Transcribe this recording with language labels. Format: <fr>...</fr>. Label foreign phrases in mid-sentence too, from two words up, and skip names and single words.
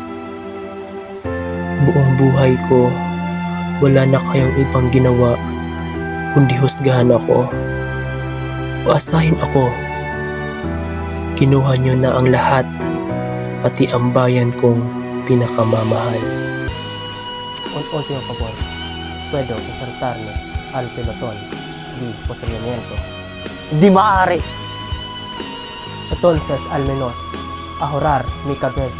<tl>Buong buhay ko, wala na kayong ibang ginawa kundi husgahan ako. Paasahin ako. Kinuha niyo na ang lahat, pati ang bayan kong pinakamamahal.</tl> <es>Un último favor, puedo ofertarle al pelotón de fusilamiento.</es> <tl>Hindi maaari.</tl> <es>Entonces, al menos, ahorrar mi cabeza.</es>